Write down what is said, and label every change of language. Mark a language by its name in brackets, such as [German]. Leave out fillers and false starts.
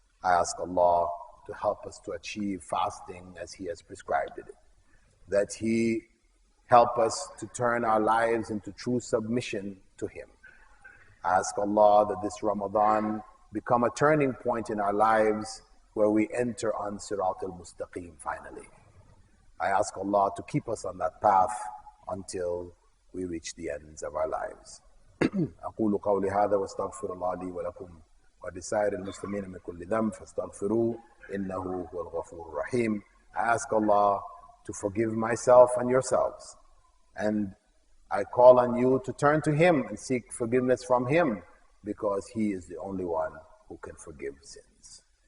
[English] I ask Allah to help us to achieve fasting as He has prescribed it, that He help us to turn our lives into true submission to Him. I ask Allah that this Ramadan become a turning point in our lives where we enter on Sirat al-Mustaqim finally. I ask Allah to keep us on that path until we reach the ends of our lives. [Arabic] أقول قولي هذا واستغفر الله لي ولكم ولسائر المسلمين من كل ذنب فاستغفروه إنه هو الغفور الرحيم. [English] I ask Allah to forgive myself and yourselves, and I call on you to turn to Him and seek forgiveness from Him, because He is the only one who can forgive sins.